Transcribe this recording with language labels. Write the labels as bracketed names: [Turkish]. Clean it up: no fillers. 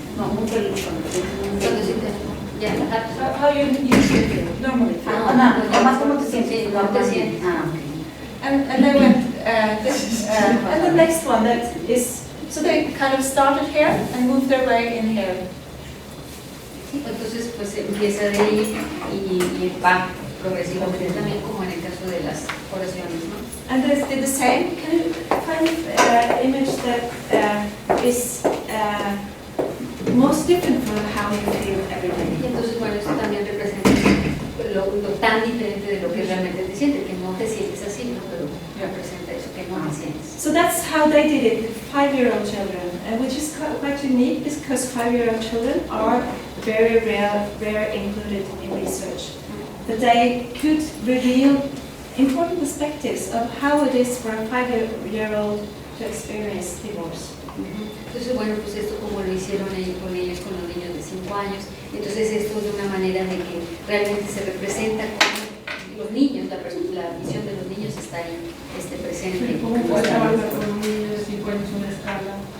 [Spanish] No, muy feliz cuando sientes, ya, [English] how you usually feel, normally feel. [Spanish] Más cómo te sientes, no te sientes. [English] And they went, and the next one that is, so they kind of started here and moved their way in here. [Spanish] Sí, entonces pues empieza de ahí y va progresivamente también, como en el caso de las oraciones, ¿no? [English] And they did the same. Can you find an image that is most different from how you feel every day? [Spanish] Y entonces, bueno, eso también representa lo tan diferente de lo que realmente te sientes, que no te sientes así, ¿no? Pero representa eso, que no te sientes. [English] So that's how they did it with 5-year-old children, which is quite unique because 5-year-old children are very rare included in research. That they could reveal important perspectives of how it is for a 5-year-old to experience divorce. [Spanish] Entonces, bueno, pues esto como lo hicieron ellos con los niños de 5 años, entonces esto es de una manera de que realmente se representa como los niños, la visión de los niños está ahí presente. ¿Cómo puede trabajar con un niño de 5 años una escala?